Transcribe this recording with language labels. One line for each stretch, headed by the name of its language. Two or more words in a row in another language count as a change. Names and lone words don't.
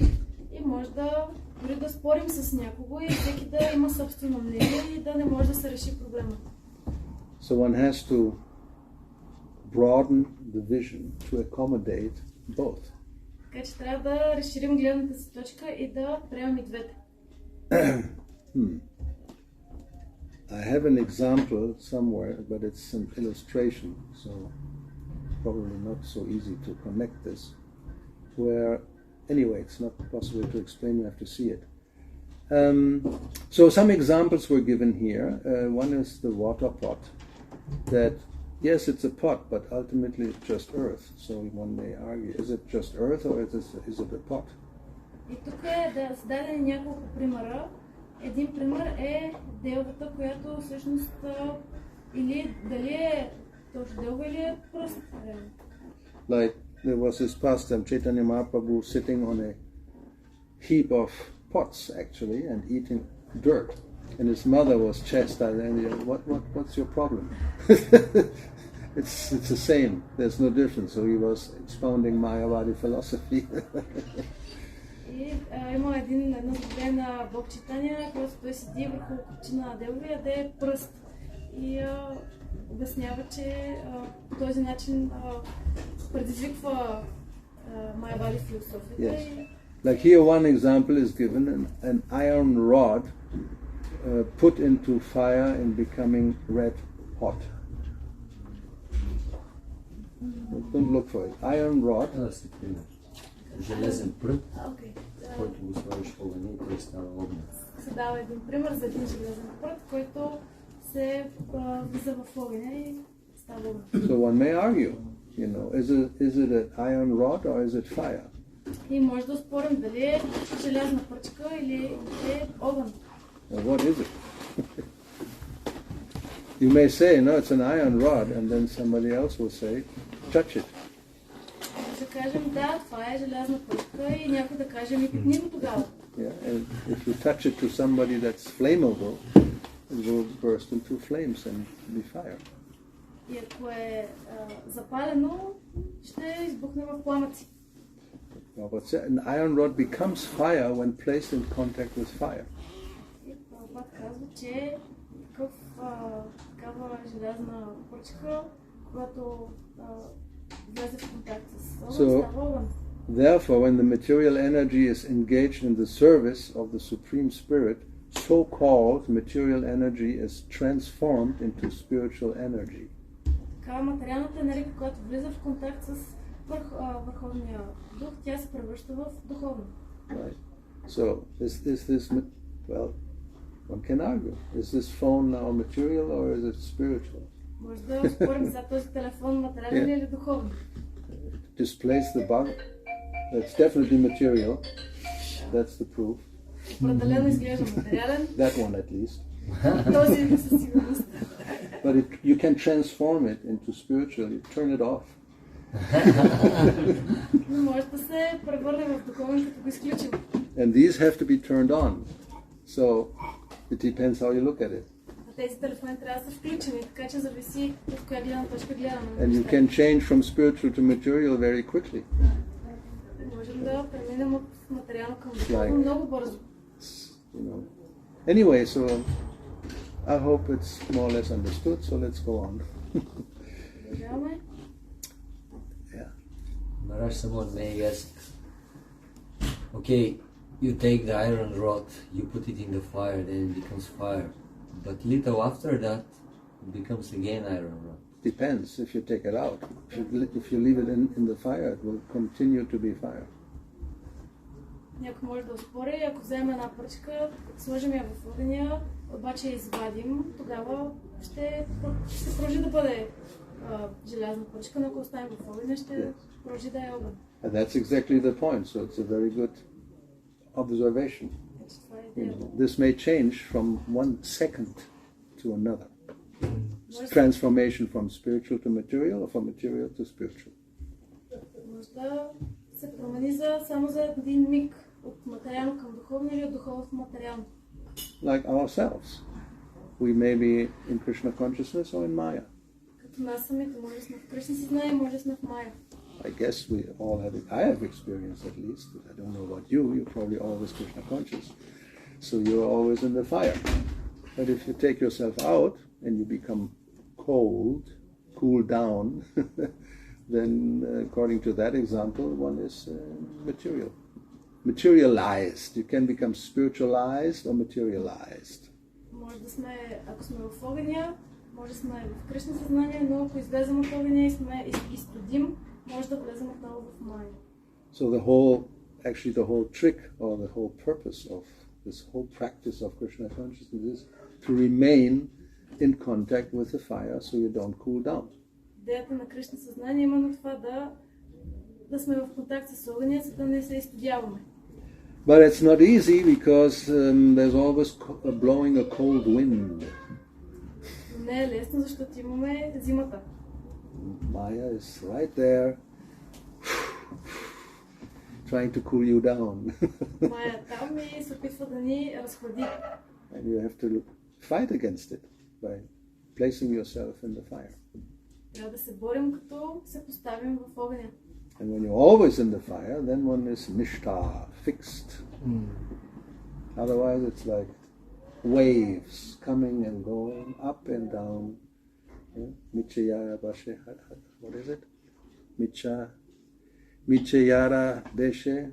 Bulgarian: И може да дори да спорим с някого и всеки да има собствено мнение и да не може да се реши проблема.
English: So one has to broaden the vision to accommodate both.
Bulgarian: Така че трябва да разширим гледната си точка и да приемем и двете.
English: I have an example somewhere, but it's an illustration, so probably not so easy to connect this. Where, anyway, it's not possible to explain, you have to see it. So some examples were given here. One is the water pot. That, yes, it's a pot, but ultimately it's just earth. So one may argue, is it just earth or is it a pot?
Bulgarian: И тук е дадени няколко примера. Един пример е делвата, която всъщност или дали е точно делва или е пръст.
English: Like there was this pastime, Chaitanya Mahaprabhu sitting on a heap of pots actually and eating dirt. And his mother was chastising him. What's your problem? It's the same. There's no difference. So he was expounding Mayavadi philosophy.
Bulgarian: И има едно задание на Бог Читания, който той седи върху купчина на делва и яде пръст. и обяснява, че по този начин предизвиква майавади философията.
English: Yes. Like here one example is given, an iron rod put into fire and becoming red hot. Don't look for it. Iron rod.
Bulgarian: Железен прът, който го слагаш в огъня и той става огън. Се дава един пример за един железен прът, който се влиза в огъня и става огън.
English: So one may argue, is it an iron rod or is it fire?
Bulgarian: И може да спорим дали е желязна пръчка или е огън.
English: What is it? You may say, no, it's an iron rod, and then somebody else will say, touch it.
Bulgarian: Ще кажем, да, това е желязна пръчка и някой да каже, ми пипни го тогава.
English: Yeah, and if you touch it to somebody that's flammable, it will burst into flames and be fire.
Bulgarian: И ако е запалено, ще избухне в пламъци.
English: An iron rod becomes fire when placed in contact with fire.
Bulgarian: И Прабхупад казва, че такава желязна пръчка, когато влезе в контакт с огън, става огън.
English: Therefore, when the material energy is engaged in the service of the Supreme Spirit, so-called material energy is transformed into spiritual energy.
Bulgarian: Така материалната енергия, която влиза в контакт с върховния дух, тя се превръща в духовна.
English: Right. So, is this, well, one can argue. Is this phone now material or is it spiritual?
Bulgarian: Може да спорим за този телефон материален или духовен.
English: Displace the bug. That's definitely material. That's the proof.
Bulgarian: Определено изглежда материален.
English: That one at least.
Bulgarian: Този със сигурност.
English: But you can transform it into spiritual. You turn it off.
Bulgarian: Но може да се превърне в духовен, като го изключим.
English: And these have to be turned on. So it depends how you look at it.
Bulgarian: Тези телефони трябва да са включени, така че зависи от коя гледна точка гледаме.
English: And you can change from spiritual to material very quickly.
Bulgarian: Можем да преминем от материално към духовно много бързо.
English: Anyway, so I hope it's more or less understood, so let's go on.
Bulgarian: Продължаваме.
English: Maharaj, someone may ask, okay, you take the iron rod, you put it in the fire, then it becomes fire. But little after that, it becomes again iron rod. Depends if you take it out. If you leave it in the fire, it will continue to be fire.
Bulgarian: Някой може да оспори, ако вземем една пръчка, сложим я в огъня, обаче я извадим, тогава ще продължи да бъде желязна пръчка, но ако оставим в огъня, ще продължи да е огън.
English: And that's exactly the point, so it's a very good observation. This may change from 1 second to another. It's transformation from spiritual to material or from material to spiritual.
Bulgarian: Може да се промени само за един миг от материално към духовно или от духовно в материално.
English: Like ourselves. We may be in Krishna consciousness or in Maya.
Bulgarian: Като нас самите, може да сме в Кришна съзнание, може да сме в Майя.
English: I guess we all have it. I have experience at least. I don't know about you. You're probably always Krishna conscious. So you're always in the fire. But if you take yourself out and you become cold, cool down, then according to that example, one is material. Materialized. You can become spiritualized or materialized.
Bulgarian: Може да сме, ако сме в огъня, може да сме в Кришна съзнание, но ако излезем от огъня и сме изстудим, може да влезем отново в Майя.
English: So the whole trick or the whole purpose of this whole practice of Krishna consciousness is to remain in contact with the fire so you don't cool down.
Bulgarian: Идеята на Кришна съзнание е именно това да сме в контакт с огъня, за да не се изстудяваме.
English: But it's not easy because there's always blowing a cold wind.
Bulgarian: Не е лесно, защото имаме зимата.
English: Maya is right there trying to cool you down.
Bulgarian: Майя там и се опитва да ни разхлади.
English: And you have to fight against it by placing yourself in the fire. Трябва да се борим, като се поставим в огъня. And when you're always in the fire, then one is nishta, fixed. Otherwise it's like waves coming and going, up and down. What is it? Michayara Deshe.